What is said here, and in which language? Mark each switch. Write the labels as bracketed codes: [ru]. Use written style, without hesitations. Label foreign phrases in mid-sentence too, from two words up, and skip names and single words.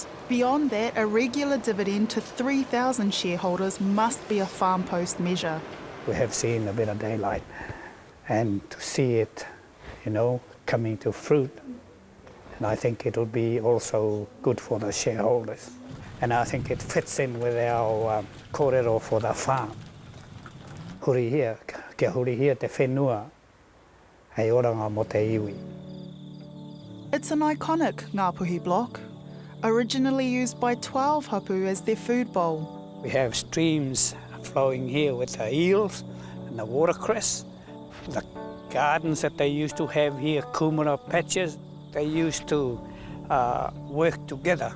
[en] Beyond that, a regular dividend to 3,000 shareholders must be a farm post measure. We have seen a bit of daylight, and to see it, you know, coming to fruit, and I think it'll be also good for the shareholders. And I think it fits in with our kōrero for the farm. [mi] Hurihia, kia hurihia te whenua, hei oranga mo te iwi. [en] It's an iconic Ngapuhi block, originally used by 12 hapu as their food bowl. We have streams flowing here with the eels and the watercress. The gardens that they used to have here, kumara patches, they used to work together.